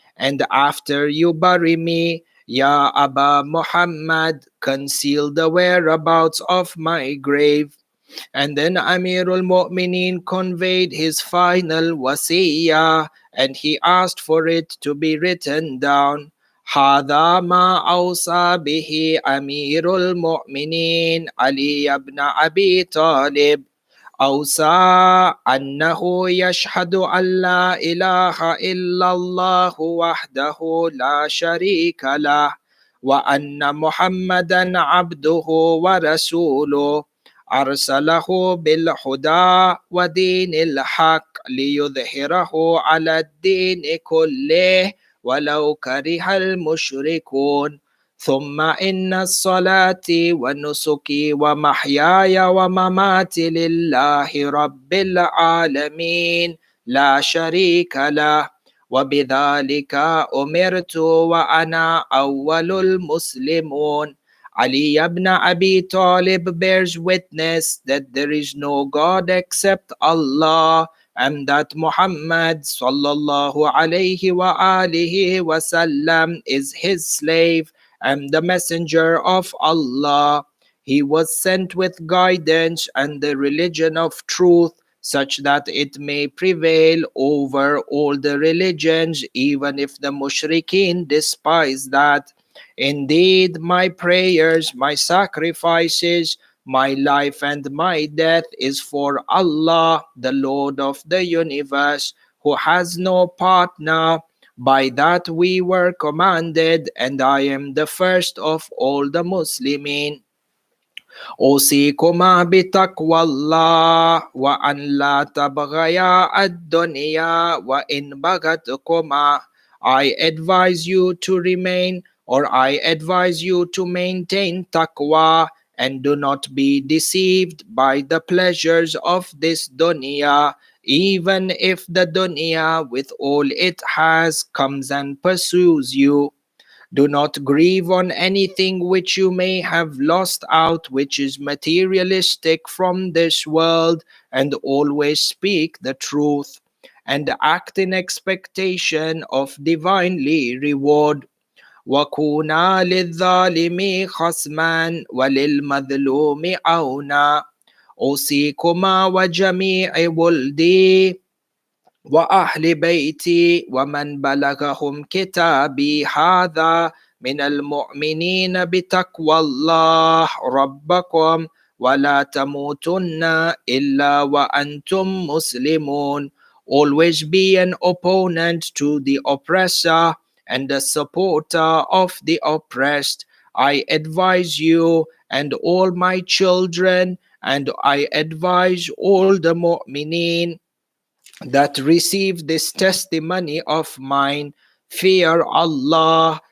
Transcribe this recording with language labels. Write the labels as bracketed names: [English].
[English] And after you bury me, Ya Aba Muhammad, conceal the whereabouts of my grave. And then Amirul Mu'mineen conveyed his final wasiyah, and he asked for it to be written down. [Arabic] هذا ما أوصى به أمير المؤمنين علي بن أبي طالب. أوصى أنه يشهد أن لا إله إلا الله وحده لا شريك له، وأن محمدا عبده ورسوله، أرسله بالهدى ودين الحق ليظهره على الدين كله ولو كره المشركون. ثم إن الصلاة ونسكي ومحياي ومماتي لله رب العالمين لا شريك له، وبذلك أمرت وأنا أول المسلمون. [English] Ali ibn Abi Talib bears witness that there is no God except Allah, and that Muhammad sallallahu alayhi wa alihi wasallam is his slave and the messenger of Allah. He was sent with guidance and the religion of truth, such that it may prevail over all the religions, even if the mushrikeen despise that. Indeed, my prayers, my sacrifices, my life and my death is for Allah, the Lord of the universe, who has no partner. By that we were commanded, and I am the first of all the Muslimin. [Arabic] أوصيكما بتقوى الله وأن لا تبغيا الدنيا وإن بغتكما. [English] I advise you to remain, or I advise you to maintain taqwa, and do not be deceived by the pleasures of this dunya, even if the dunya with all it has comes and pursues you. Do not grieve on anything which you may have lost out, which is materialistic from this world, and always speak the truth, and act in expectation of divinely reward. [Arabic] وَكُونَا لِلظَّالِمِ خَصْمًا وَلِلْمَظْلُومِ عَوْنًا. أوصيكما وجميع ولدي وأهل بيتي ومن بلغهم كتابي هذا من المؤمنين بتقوى الله ربكم ولا تموتن إلا وأنتم مسلمون. [English] Always be an opponent to the oppressor and a supporter of the oppressed. I advise you and all my children, and I advise all the mu'mineen that receive this testimony of mine, fear Allah